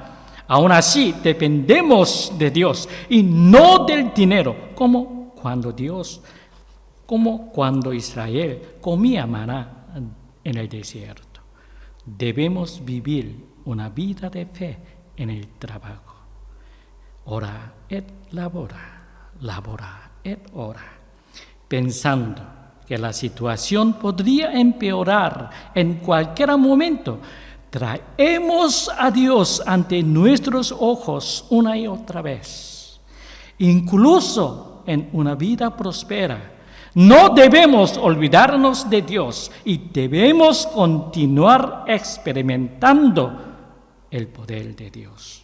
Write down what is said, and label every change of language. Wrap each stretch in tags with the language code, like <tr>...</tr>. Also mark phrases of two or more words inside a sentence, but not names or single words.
<es>Aún así, dependemos de Dios y no del dinero, como cuando Israel comía maná en el desierto. Debemos vivir una vida de fe en el trabajo.</es> <la>Ora et labora, labora et ora.</la> <es>Pensando que la situación podría empeorar en cualquier momento, traemos a Dios ante nuestros ojos una y otra vez. Incluso en una vida próspera, no debemos olvidarnos de Dios y debemos continuar experimentando el poder de Dios.</es>